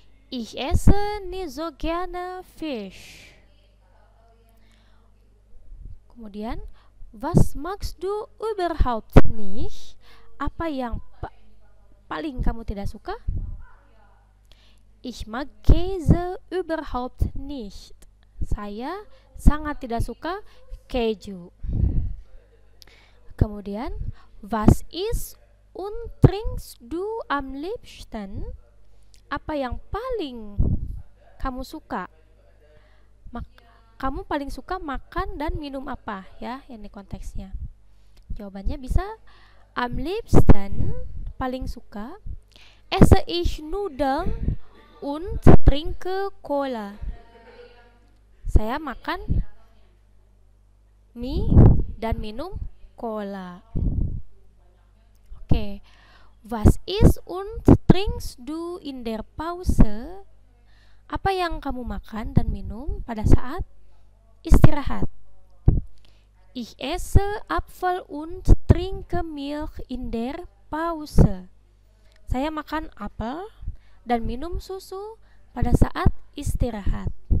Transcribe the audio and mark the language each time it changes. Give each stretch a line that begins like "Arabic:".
German: Ich esse nicht so gerne Fisch.
Indonesian: Kemudian,
German: was magst du überhaupt nicht?
Indonesian: Apa yang paling kamu tidak suka?
German: Ich mag Käse überhaupt nicht.
Indonesian: Saya sangat tidak suka keju. Kemudian,
German: was isst und trinkst du am liebsten?
Indonesian: Apa yang paling kamu suka? Kamu paling suka makan dan minum apa ya? Ini konteksnya. Jawabannya bisa
German: Am liebsten,
Indonesian: paling suka,
German: esse ich Nudeln und trinke Cola.
Indonesian: Saya makan mie dan minum cola. Oke.
German: Was isst und trinkst du in der Pause?
Indonesian: Apa yang kamu makan dan minum pada saat istirahat?
German: Ich esse Apfel und trinke Milch in der Pause.
Indonesian: Saya makan apel dan minum susu pada saat istirahat.